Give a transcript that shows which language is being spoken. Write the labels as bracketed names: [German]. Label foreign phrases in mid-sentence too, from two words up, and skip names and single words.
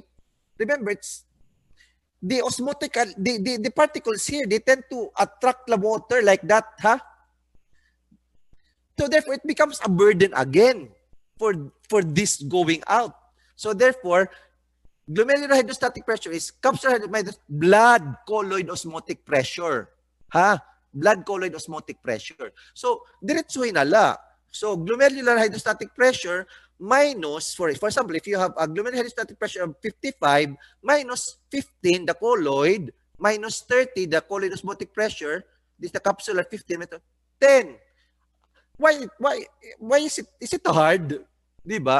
[English] Remember, it's the osmotic, the particles here, they tend to attract the water like that, huh? So therefore, it becomes a burden again for this going out. So therefore, glomerular hydrostatic pressure is capsular blood colloid osmotic pressure. Ha? Blood colloid osmotic pressure. [Filipino] So, diretsuhin nala. [English] So, glomerular hydrostatic pressure minus, for example, if you have a glomerular hydrostatic pressure of 55 minus 15, the colloid, minus 30, the colloid osmotic pressure, this is the capsular 15, 10. Why is it hard? [Filipino] Diba?